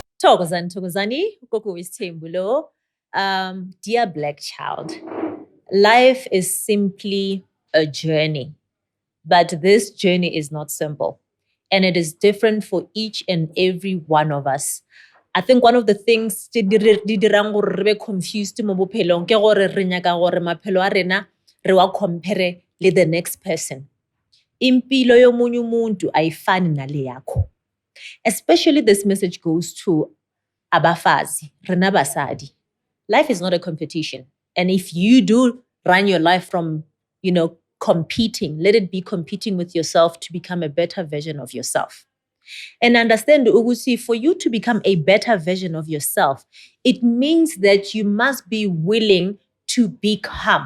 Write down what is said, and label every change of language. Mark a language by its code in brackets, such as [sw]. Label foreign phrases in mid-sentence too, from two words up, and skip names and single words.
[zu] Thokozani, GogoweSthembu lo. [en] Dear Black child, life is simply a journey, but this journey is not simple, and it is different for each and every one of us. I think one of the things [nso] di dirang gore re be confused mo bophelong ke gore re nyaka gore maphelo a rena re wa compare le [en] the next person. [zu] Impilo yomunye umuntu ayifani nale yakho. [en] Especially this message goes to abafazi, [nso] rena basadi. [en] Life is not a competition. And if you do run your life from, competing, let it be competing with yourself to become a better version of yourself. And understand, Ugusi, for you to become a better version of yourself, it means that you must be willing to become.